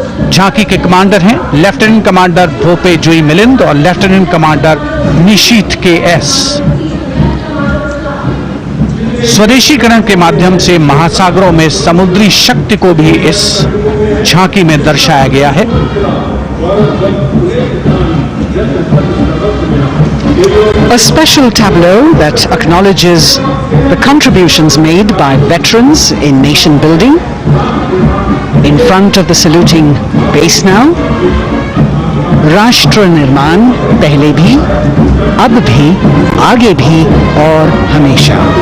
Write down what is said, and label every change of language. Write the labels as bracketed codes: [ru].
[hi] झांकी के कमांडर हैं लेफ्टिनेंट कमांडर भोपे जुई मिलिंद और लेफ्टिनेंट कमांडर निशीथ के एस। स्वदेशीकरण के माध्यम से महासागरों में समुद्री शक्ति को भी इस झांकी में दर्शाया गया है। [en] A special tableau that acknowledges the contributions made by veterans in nation building. In front of the saluting base now, [hi] राष्ट्र निर्माण पहले भी, अब भी, आगे भी और हमेशा.